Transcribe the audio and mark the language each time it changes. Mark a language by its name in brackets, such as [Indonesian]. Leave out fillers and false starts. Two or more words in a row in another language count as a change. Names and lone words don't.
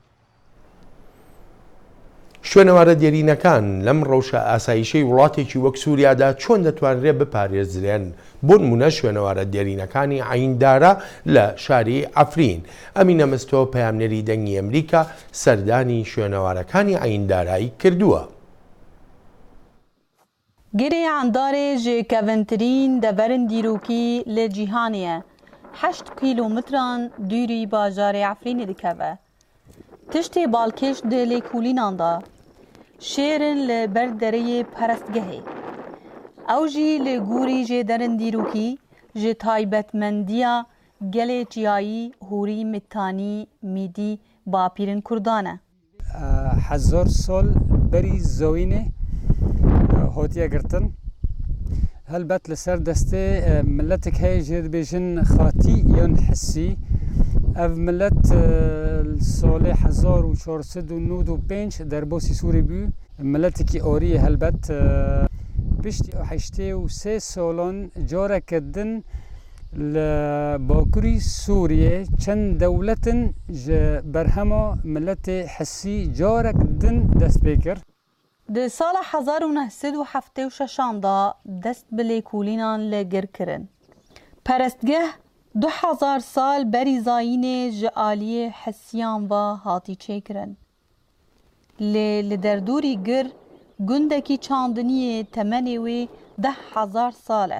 [Central Kurdish] شوێنەوارە دیێرینەکان لەم ڕەوشە ئاسایشەی وڵاتێکی وەک سووریادا چۆن دەتوانرێت بپارێزرێن؟ بۆ نمونە شوێنەوارە دیێرینەکانی عیندارە لە شاری ئەفرین. ئەمینە مستۆ پەیامنەری دەنگی ئەمریکا سەردانی شوێنەوارەکانی عیندارایی کردووە. [Kurdish] گرێ عندارێ ji kevintirîn deverên dîrokî li cîhanê ye. 8 kîlometran dûrî bajarê Efrînê dikeve. Tiştê balkêş di lêkolînan da. Şêrin li ber dereyê perestgehê. Ew jî li gorî jêderên dîrokî ji taybetmendiya gelê çiyayî hûrî Mitanî Mîdî Bapîrên Kurdan e. 1000 sal berî zewînê هاتیە گرتن هەلبەت لەسەر دەستێ ملەتێک هەیە ژێ دەبێژن خاتی یان حسی ئەv ملەت ساڵێ 1495 دەرباسی سووری بوو ملەتێکی ئۆریە هەلبەت پشتی هەشتێ و سێ ساڵان جارەکردن لە باکووری سووریێ چەند دەولەتن بەرهەما ملەتێ حسی جارەکردن دەست پێ کرد. Di sala 1976 da dest bi lêkolînan li gir kirin. Perestgeh 2000 sal berî zayînê ji aliyê hesiyan ve hatî çêkirin. Lê li derdorî gir gundekî çandiniyê temenê wê 10,000 sal e.